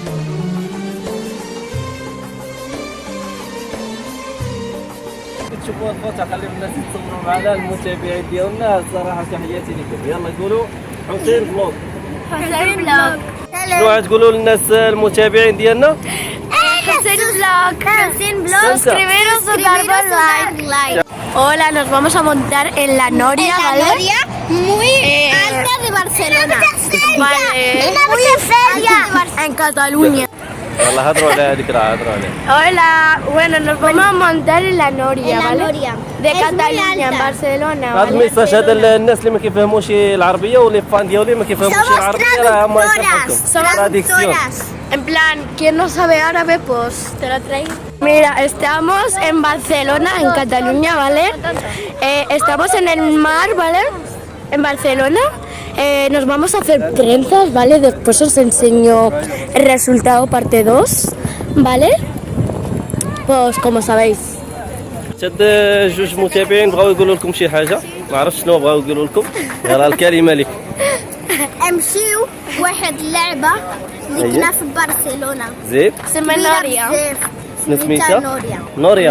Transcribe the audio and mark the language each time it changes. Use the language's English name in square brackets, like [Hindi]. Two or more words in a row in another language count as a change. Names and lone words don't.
[Arabic] تشوفوا هاد الخوت خليو الناس يتصوروا معنا المتابعين ديالنا. الصراحه تحياتي لكم. يلا قولوا حسين فلوق. حسين بلوك. شنو غتقولوا للناس المتابعين ديالنا؟ Hussein Vlog. Hussein Vlog. [Spanish] Suscribiros y darle like. Hola, nos vamos a montar en la Noria, ¿vale? Noria muy alta de Barcelona. Vale. Muy feria. En Cataluña. [Arabic] يلا هضروا على هذيك راه هضروا عليها. [Spanish] Hola, bueno, nos vamos a montar en la Noria, ¿vale? De Cataluña, en Barcelona, [Arabic] هذا [Spanish] ¿vale? [Arabic] الميساج هذا الناس اللي ما كيفهموش العربيه ولي فان ديالي ما كيفهموش العربيه راه هما يشرحوا تراديكسيون. [Spanish] En plan, ¿quién no sabe árabe? Pues te lo traigo. Mira, estamos en Barcelona, en Cataluña, ¿vale? Estamos en el mar, ¿vale? En Barcelona. Nos vamos a hacer trenzas, ¿vale? Después os enseño el resultado parte 2, ¿vale? Pues como sabéis. [Arabic] شد جوج متابعين بغاو يقولوا لكم شي حاجه ما عرفتش شنو بغاو يقولوا لكم. يلا الكلمه لك. امشيو واحد اللعبة اللي كنا في برشلونة. زيد اسمها نوريا. شنو سميتها؟ نوريا. نوريا.